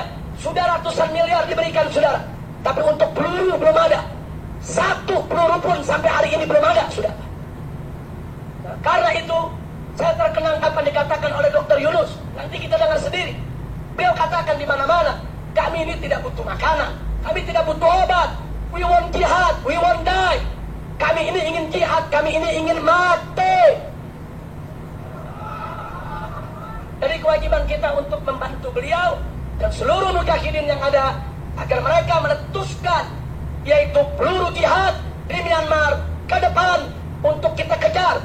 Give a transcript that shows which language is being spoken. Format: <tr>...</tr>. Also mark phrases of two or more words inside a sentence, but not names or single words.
<id>Sudah ratusan miliar diberikan, saudara. Tapi untuk peluru belum ada. Satu peluru pun sampai hari ini belum ada, saudara. Nah, karena itu saya terkenang apa dikatakan oleh Dr. Yunus. Nanti kita dengar sendiri. Beliau katakan di mana-mana, kami ini tidak butuh makanan, kami tidak butuh obat.</id> <en>We want jihad, we want die.</en> <id>Kami ini ingin jihad, kami ini ingin mati. Jadi kewajiban kita untuk membantu beliau dan seluruh mujahidin yang ada agar mereka meletuskan yaitu peluru jihad di Myanmar ke depan untuk kita kejar.</id>